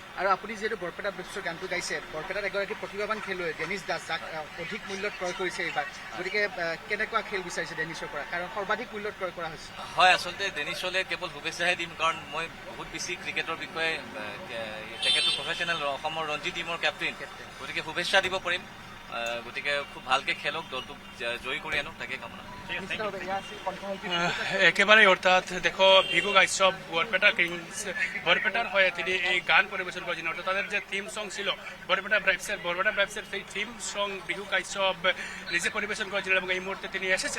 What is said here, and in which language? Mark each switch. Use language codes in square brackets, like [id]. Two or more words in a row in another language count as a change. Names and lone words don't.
[as] আৰু আপুনি যিহেতু বৰপেটা ব্ৰেভছৰ গানটো গাইছে, বৰপেটাত এগৰাকী প্ৰতিভাৱান খেলুৱৈ ডেনিছ দাস, যাক অধিক মূল্যত ক্ৰয় কৰিছে এইবাৰ, গতিকে কেনেকুৱা খেল বিচাৰিছে ডেনিছৰ পৰা, কাৰণ সৰ্বাধিক মূল্যত ক্ৰয় কৰা হৈছে? হয়, আচলতে ডেনিছলৈ কেৱল শুভেচ্ছাহে দিম, কাৰণ মই বহুত বেছি ক্ৰিকেটৰ বিষয়ে, তেখেতো প্ৰফেচনেল অসমৰ ৰঞ্জী টীমৰ কেপ্টেইন, গতিকে শুভেচ্ছা দিব পাৰিম। গতিকে খুব ভালকে খেলক, দলটোক জয়ী কৰি আনক, তাকে কামনা। [bn] একেবারেই, অর্থাৎ দেখো ভিগু গাইসব বরপেটার হয়ে তিনি এই গান পরিবেশন করেছেন। অর্থাৎ তাদের যে [en] theme song [bn] ছিল বরপেটা ব্রাইভসের সেই [en] theme song [bn] ভিগু গাইসব নিজে পরিবেশন করেছিলেন এবং এই মুহূর্তে তিনি এসেছেন।